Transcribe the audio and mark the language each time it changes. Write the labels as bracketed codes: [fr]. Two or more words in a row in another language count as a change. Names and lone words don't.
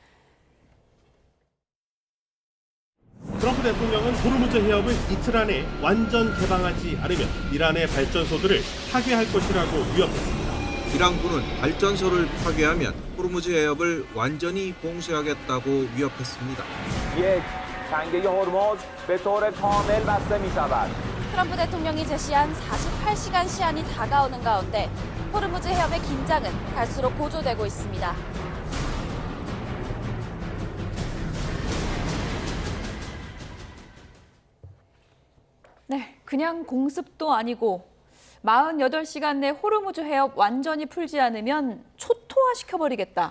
[ko] 트럼프 대통령은 호르무즈 해협을 이틀 안에 완전 개방하지 않으면 이란의 발전소들을 파괴할 것이라고 위협했습니다. 이란군은 발전소를 파괴하면 호르무즈 해협을 완전히 봉쇄하겠다고 위협했습니다. [fa] تنگه هرمز به طور کامل بسته می‌شود. [ko] 트럼프 대통령이 제시한 48시간 시한이 다가오는 가운데 호르무즈 해협의 긴장은 갈수록 고조되고 있습니다. 네, 그냥 공습도 아니고 48시간 내 호르무즈 해협 완전히 풀지 않으면 초토화시켜버리겠다.